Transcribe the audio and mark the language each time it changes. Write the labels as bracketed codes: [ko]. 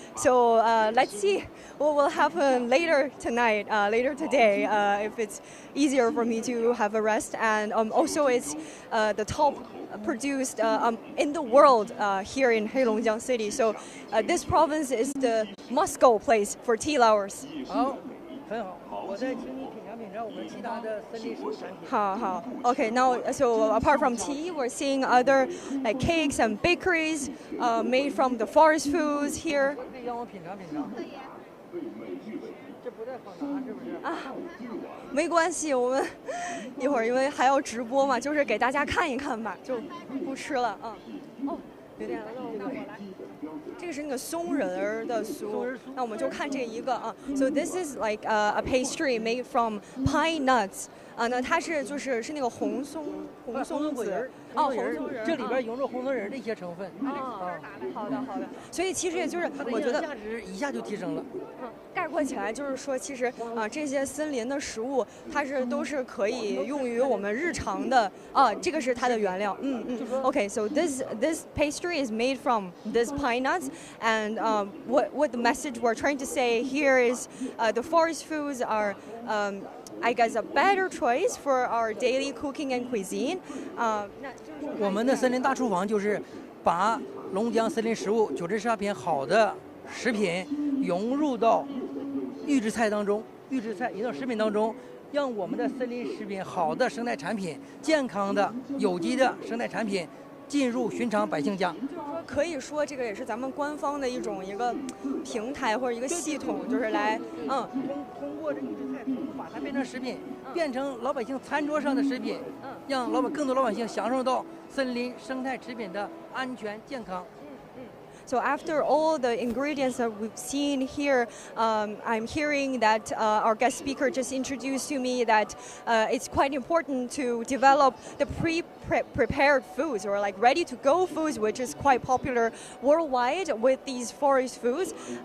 [en] So let's see what will happen later tonight, later today, if it's easier for me to have a rest. And also it's the top produced in the world here in Heilongjiang City. So this province is the must-go place for tea lovers. [zh] 好，很好，我再请你品尝品尝我们其他的森林食物产品。好。 [en] Okay, now so apart from tea, we're seeing other like cakes and bakeries made from the forest foods here. [zh] 可以让我品尝品尝。这不太好拿，是不是？没关系，我们一会儿因为还要直播嘛，就是给大家看一看吧，就不吃了。哦，有点漏。这个是那个松仁儿的酥，那我们就看这一个啊。 [en] So this is like a pastry made from pine nuts. [zh] 那它是那个红松子。红松仁，这里边融入红松仁的一些成分。好的。所以其实也就是我觉得价值一下就提升了。概括起来就是说，其实这些森林的食物，它都是可以用于我们日常的这个是它的原料。 [en] Okay, so this pastry is made from this pine nuts, and what the message we're trying to say here is the forest foods are. I guess a better choice for our daily cooking and cuisine. [zh] 我们的森林大厨房就是把龙江森林食物9至12品好的食品融入到预制菜当中，预制菜引到食品当中，让我们的森林食品好的生态产品、健康的有机的生态产品进入寻常百姓家。可以说这个也是咱们官方的一个平台或者一个系统，就是来通过这预制菜把它变成食品，变成老百姓餐桌上的食品，让更多老百姓享受到森林生态食品的安全健康。 [en] So after all the ingredients that we've seen here, I'm hearing that our guest speaker just introduced to me that it's quite important to develop the prepared foods or like ready-to-go foods, which is quite popular worldwide with these forest foods.